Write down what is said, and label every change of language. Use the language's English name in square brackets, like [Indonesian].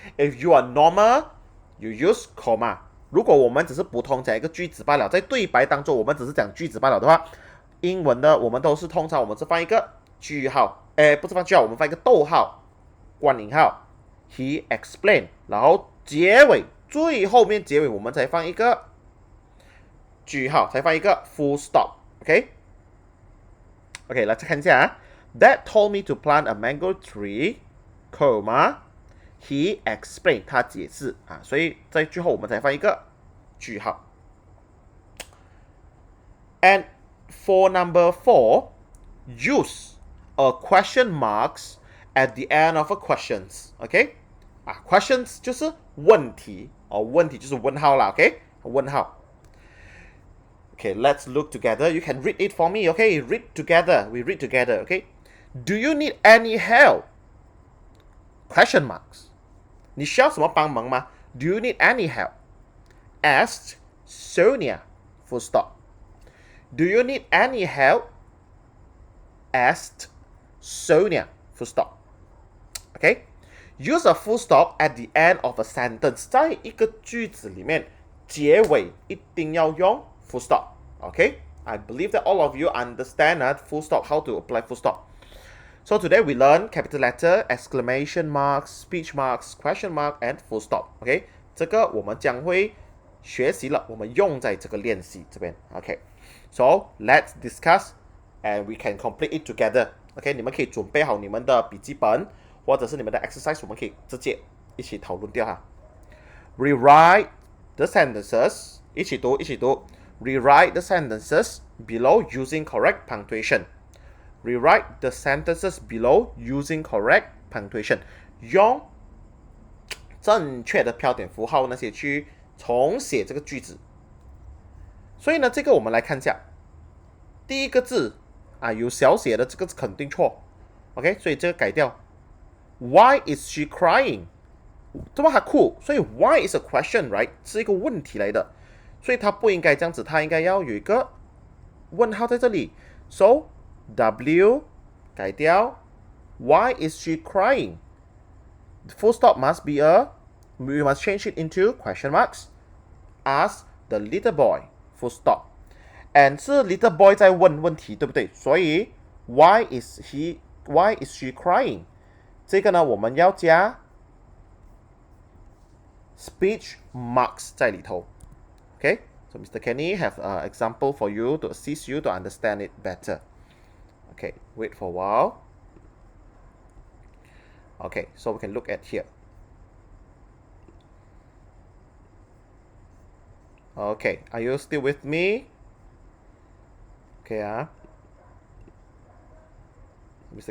[English] If you are normal, you use comma. [Chinese] 如果我们只是普通讲一个句子罢了，在对白当中我们只是讲句子罢了的话，英文的我们都是通常我们是放一个句号，不是放句号，我们放一个逗号，关引号 ， [English] he explained， [Chinese] 然后结尾最后面结尾我们才放一个句号，才放一个 full stop，OK？OK，来再看一下啊 ， [English] Dad told me to plant a mango tree, he explained， [Chinese] 他解释啊，所以在最后我们才放一个句号。 [English] And for number 4, use a question marks at the end of a questions，OK？ [Chinese] 啊 ，questions 就是问题哦，问题就是问号啦 ，OK？问号。 [English] Okay, let's look together. You can read it for me, okay? Read together. We read together, okay? Do you need any help? Question marks. [Chinese] 你需要什么帮忙吗？ [English] Do you need any help? Asked Sonia. Full stop. Do you need any help? Asked Sonia. Full stop. Okay? Use a full stop at the end of a sentence. [Chinese] 在一个句子里面，结尾一定要用full stop. [English] Okay? I believe that all of you understand full stop, how to apply full stop. So today we learn capital letter, exclamation marks, speech marks, question mark, and full stop. Okay? [Chinese] 这个我们将会学习了，我们用在这个练习这边。 [English] Okay? So let's discuss and we can complete it together. Okay? [Chinese] 你们可以准备好你们的笔记本或者是你们的 exercise， 我们可以直接一起讨论掉哈。 [English] Rewrite the sentences. [Chinese] 一起读，一起读。 [English] Rewrite the sentences below using correct punctuation. Rewrite the sentences below using correct punctuation. [Chinese] 用正确的标点符号那些去重写这个句子。所以呢，这个我们来看一下。第一个字啊，有小写的这个肯定错。 [English] OK， [Chinese] 所以这个改掉。 [English] Why is she crying？ [Chinese] 这么还哭，所以 [English] why is a question, right？ [Chinese] 是一个问题来的。所以它不应该这样子，它应该要有一个问号在这里。 [English] So W 改掉 ，Why is she crying? Full stop must be we must change it into question marks. Ask the little boy. Full stop. [Chinese] And 是 little boy 在问问题，对不对？ [English] 所以 Why is she crying? [Chinese] 这个呢，我们要加 speech marks 在里头。 [English] Okay, so Mr. Kenny have an example for you to assist you to understand it better. Okay, wait for a while. Okay, so we can look at here. Okay, are you still with me? Okay, Mr.